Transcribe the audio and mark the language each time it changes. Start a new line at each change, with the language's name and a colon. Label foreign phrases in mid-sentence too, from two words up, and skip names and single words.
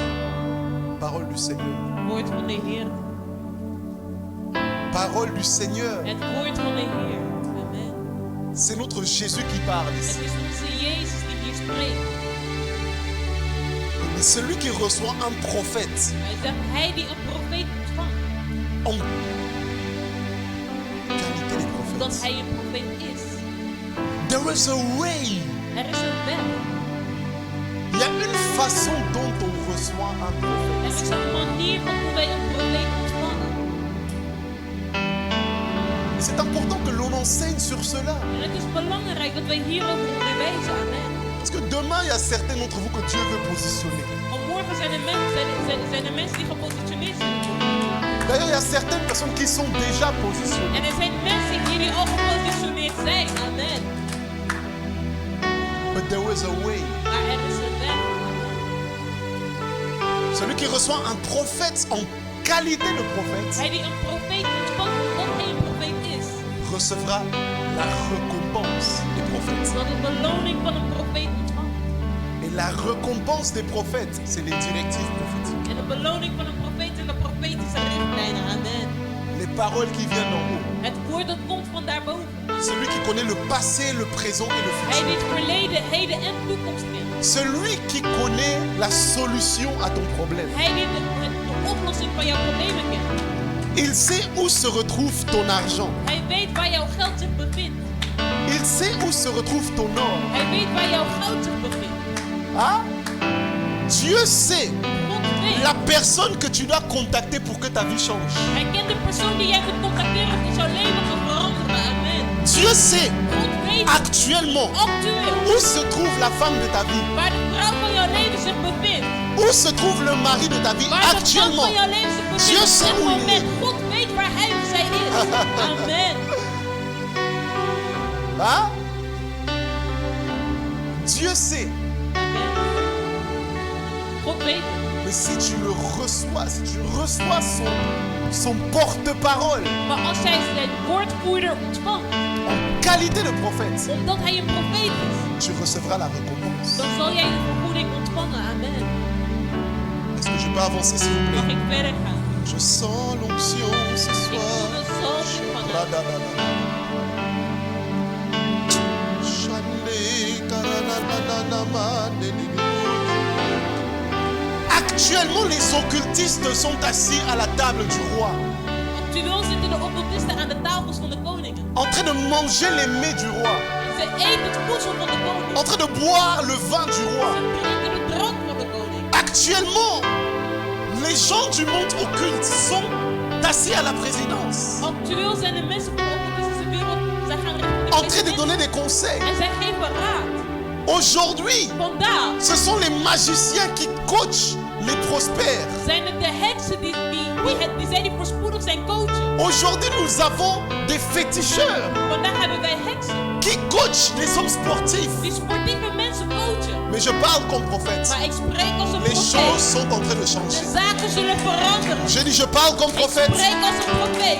French: Parole du Seigneur.
Dutch: Woord van de Heer.
French: Parole du Seigneur.
Dutch: Het woord van de Heer. Amen.
French: C'est notre Jésus qui parle
Dutch: Het
French: ici.
Dutch: is onze Jezus die hier spreekt.
French: Et celui qui reçoit un prophète
Dutch: Hij zegt, hij die een profeet ontvangt,
French: en qualité de
Dutch: dat
French: prophète.
Dutch: hij een profeet is.
English: There is a way.
Dutch: Er is een weg.
French: Il y a une façon dont on reçoit un
Dutch: Er
French: prophète.
Dutch: is een manier van hoe wij een profeet ontvangen.
French: C'est important que l'on enseigne sur cela.
Dutch: En het is belangrijk dat wij hierover onderwijzen. Amen.
French: Parce que demain, il y a certains d'entre vous que Dieu veut positionner.
Dutch: Want morgen zijn er mensen die gepositioneerd zijn.
French: D'ailleurs, il y a certaines personnes qui sont déjà positionnées.
Dutch: En er zijn mensen hier die al gepositioneerd zijn. Amen.
English: But there is a way.
Dutch: Maar er is een weg.
French: Celui qui reçoit un prophète en qualité de prophète
Dutch: Hij die een profeet ontvangt omdat hij een profeet is.
French: recevra la récompense des prophètes.
Dutch: Dat de beloning van een profeet ontvangt.
French: Et la récompense des prophètes, c'est les directives prophétiques.
Dutch: En de beloning van een profeet zijn de profetische richtlijnen. Amen.
French: Les paroles qui viennent d'en haut.
Dutch: Het woord dat komt van daarboven.
French: Celui qui connaît le passé, le présent et le
Dutch: Hij
French: futur.
Dutch: die het verleden, heden en toekomst kent.
French: Celui qui connaît la solution à ton problème.
Dutch: Hij die de oplossing van jouw problemen kent.
French: Il sait où se retrouve ton argent.
Dutch: Hij weet waar jouw geld zich bevindt.
French: Il sait où se retrouve ton or.
Dutch: Hij weet waar jouw goud zich bevindt.
French: Hein? Dieu sait
Dutch: God weet.
French: la personne que tu dois contacter pour que ta vie change.
Dutch: Hij kent de persoon die jij moet contacteren om jouw leven te veranderen. Amen.
French: Dieu sait
Dutch: God weet
French: actuellement
Dutch: actueel
French: où se trouve la femme de ta vie.
Dutch: waar de vrouw van jouw leven zich bevindt.
French: Où se trouve le mari de ta vie
Dutch: Waar de man
French: actuellement.
Dutch: van jouw leven zich bevindt.
French: Dieu
Dutch: Op
French: sait
Dutch: dit
French: où il
Dutch: moment.
French: est.
Dutch: God weet waar hij of zij is. Amen.
French: Hein? Dieu sait.
Dutch: Amen. God weet het.
French: Mais si tu le reçois, si tu reçois son porte-parole
Dutch: Maar als jij zijn woordvoerder ontvangt,
French: en qualité de prophète,
Dutch: omdat hij een profeet is,
French: tu recevras la récompense.
Dutch: dan zal jij de vergoeding ontvangen. Amen.
French: Est-ce que je peux avancer s'il vous
Dutch: Mag
French: plaît?
Dutch: ik verder gaan?
French: Je sens l'onction ce
Dutch: Ik
French: soir.
Dutch: voel de zalving van hem. Radadada. Shande karanananama delili.
French: Actuellement, les occultistes sont assis à la table du roi,
Dutch: Actueel zitten de occultisten aan de tafels van de koningen.
French: en train de manger les mets du roi,
Dutch: Ze eten het voedsel van de koning.
French: en train de boire le vin du roi.
Dutch: Ze drinken de drank van de koning.
French: Actuellement, les gens du monde occulte sont assis à la présidence,
Dutch: Actueel zijn de mensen van de occultistische wereld, zij gaan richting de
French: en train de
Dutch: president
French: donner des conseils.
Dutch: en zij geven raad.
French: Aujourd'hui,
Dutch: Vandaag
French: ce sont les magiciens qui coachent les prospères.
Dutch: zijn het de heksen die voorspoedig zijn coachen.
French: Aujourd'hui, nous avons des féticheurs
Dutch: Vandaag hebben wij heksen
French: qui coachent les hommes sportifs.
Dutch: die sportieve mensen coachen.
French: Mais je parle comme prophète.
Dutch: Maar ik spreek als een
French: Les choses
Dutch: profeet.
French: sont en train de changer.
Dutch: De zaken zullen veranderen.
French: Je dis, je parle comme
Dutch: Ik
French: prophète.
Dutch: spreek als een profeet.